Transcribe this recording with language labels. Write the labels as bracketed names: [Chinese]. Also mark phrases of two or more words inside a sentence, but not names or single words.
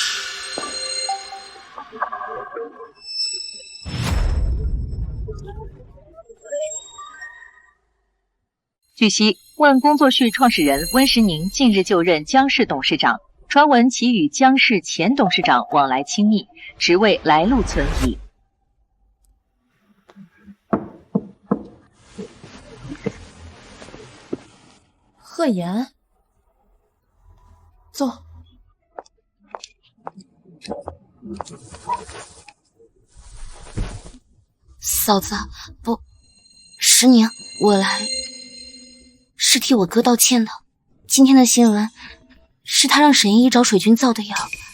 [Chinese] 據悉，万工作室創始人溫實寧近日就任江氏董事長，傳聞其與江氏前董事長往來親密，職位來路存疑。賀言，坐。嫂子，不，实宁，我来是替我哥道歉的。今天的新聞是他讓沈依依找水軍造的謠。